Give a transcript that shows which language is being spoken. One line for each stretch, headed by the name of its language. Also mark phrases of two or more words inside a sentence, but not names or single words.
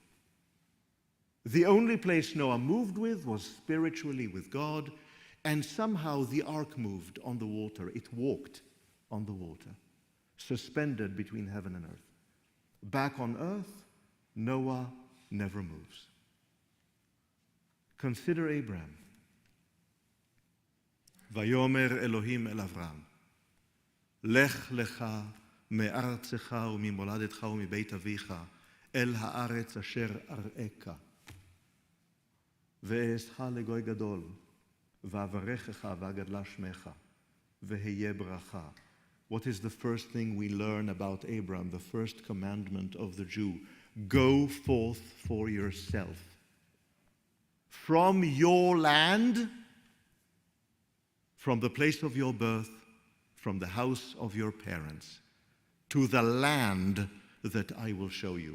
English: The only place Noah moved with was spiritually with God, and somehow the ark moved on the water. It walked on the water, suspended between heaven and earth. Back on earth, Noah never moves. Consider Abraham.
Hebrew: ויאמר אלהים אל אברם לך לך מארצך וממולדתך ומבית אביך אל הארץ אשר אראך ואעשך לגוי גדול ואברכך ואגדלה שמך והיה ברכה.
English: What is the first thing we learn about Abraham, the first commandment of the Jew? Go forth for yourself from your land, from the place of your birth, from the house of your parents, to the land that I will show you.